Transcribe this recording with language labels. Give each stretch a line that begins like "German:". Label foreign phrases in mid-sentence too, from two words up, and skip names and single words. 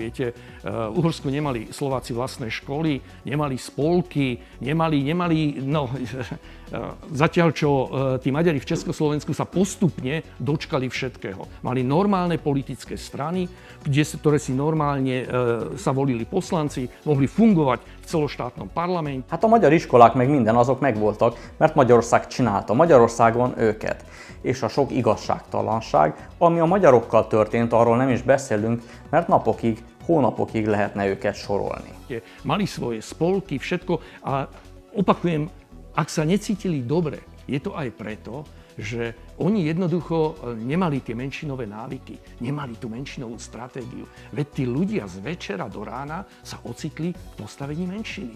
Slovak: Viete, v Uhorsku nemali Slováci vlastné školy, nemali spolky, zatiaľ čo tí Maďari v Československu sa postupne dočkali všetkého. Mali normálne politické strany, ktoré si normálne sa volili poslanci, mohli fungovať v celoštátnom parlamente.
Hungarian: Hát a magyar iskolák meg minden azok megvoltak, mert Magyarország csinálta Magyarországon őket. És a sok igazságtalanság, ami a magyarokkal történt, arról nem is beszélünk, mert napokig, hónapokig lehetne őket sorolni.
Slovak: Mali svoje spolky, všetko a opakujem, ak sa necítili dobre, je to aj preto, že oni jednoducho nemali tie menšinové návyky, nemali tú menšinovú stratégiu. Veď tí ľudia z večera do rána sa ocitli v postavení menšiny.